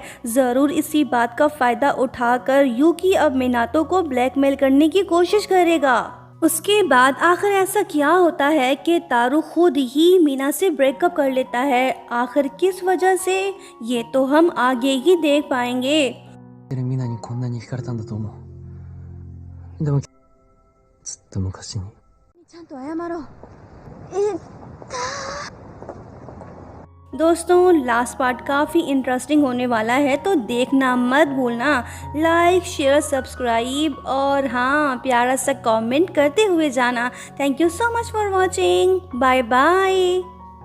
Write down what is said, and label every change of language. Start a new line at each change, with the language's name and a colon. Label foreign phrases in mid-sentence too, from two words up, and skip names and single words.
Hindi: ज़रूर इसी बात का फ़ायदा उठाकर यूकी अब मीनातो को ब्लैकमेल करने की कोशिश करेगा। उसके बाद आखिर ऐसा क्या होता है कि तारू खुद ही मीना से ब्रेकअप कर लेता है? आखिर किस वजह से, ये तो हम आगे ही देख पाएंगे।
Japanese: ミナにこんなに惹かれたんだと思う。でもずっと昔にちゃんと謝ろう。
Hindi: दोस्तों
English: last part
Hindi: काफ़ी इंटरेस्टिंग होने वाला है, तो देखना मत भूलना।
English: like share subscribe
Hindi: और हाँ प्यारा सा कमेंट करते हुए जाना।
English: Thank you so much for watching. Bye bye.